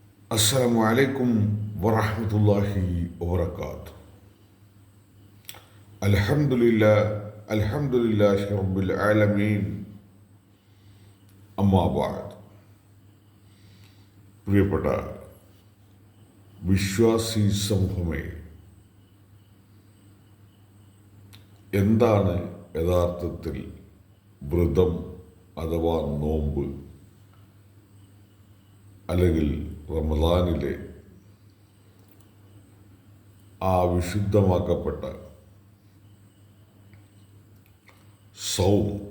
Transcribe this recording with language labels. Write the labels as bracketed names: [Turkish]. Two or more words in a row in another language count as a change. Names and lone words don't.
[Arabic] السلام عليكم ورحمة الله وبركاته. الحمد لله رب العالمين. أما بعد, [Malayalam] പ്രിയപ്പെട്ട വിശ്വാസി സമൂഹമേ, എന്താണ് യഥാർത്ഥത്തിൽ വ്രതം അഥവാ നോമ്പ്, അല്ലെങ്കിൽ റമദാനിലെ ആ വിശുദ്ധമാക്കപ്പെട്ട സൗം